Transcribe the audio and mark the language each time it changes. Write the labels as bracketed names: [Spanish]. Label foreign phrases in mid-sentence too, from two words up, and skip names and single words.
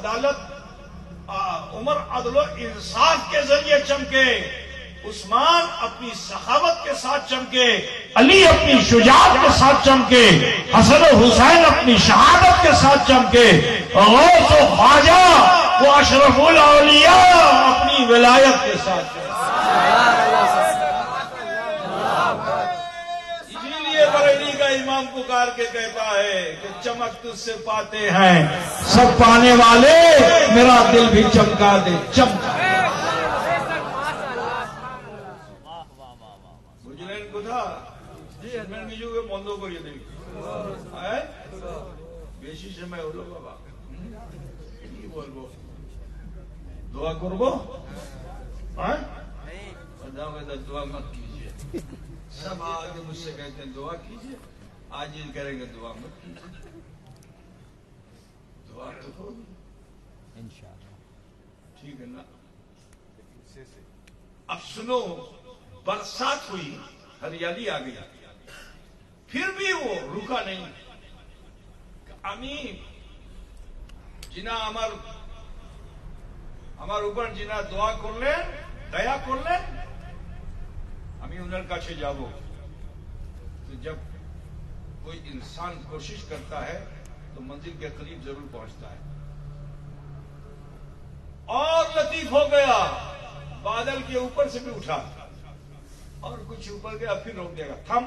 [Urdu] عدالت عمر عدل و انصاف کے ذریعے چمکے، عثمان اپنی سخاوت کے ساتھ چمکے، علی اپنی شجاعت کے ساتھ چمکے، حسن و حسین اپنی شہادت کے ساتھ چمکے، غوث و خواجہ وہ اشرف الاولیاء اپنی ولایت کے ساتھ چمکے۔ اسی لیے بریلی کا امام پکار کے کہتا ہے کہ چمک تجھ سے پاتے ہیں سب پانے والے، میرا دل بھی چمکا دے، چمکا [Bangla] বুঝলেন কথা? নিজকে বন্ধ করিয়ে দেবে, বেশি সময় হলো বাবা, কি বলবো, দোয়া করবো? [Urdu] دعا مت کیجیے، سب آگے مجھ سے کہتے ہیں دعا کیجیے، آج یہ کریں گے دعا مت کیجیے، دعا تو ہوگی انشاءاللہ۔ ٹھیک ہے نا؟ اب سنو، برسات ہوئی، ہریالی آ گئی، پھر بھی وہ رکا نہیں۔ [Bangla] আমি জিনা আমার উপর জিনা দোয়া করলেন, দয়া করলেন, আমি ওনার কাছে যাব। [Urdu] تو جب کوئی انسان کوشش کرتا ہے تو منزل کے قریب ضرور پہنچتا ہے۔ اور لطیف ہو گیا، بادل کے اوپر سے بھی اٹھا اور کچھ اوپر گیا، پھر روک دے گا، تھم۔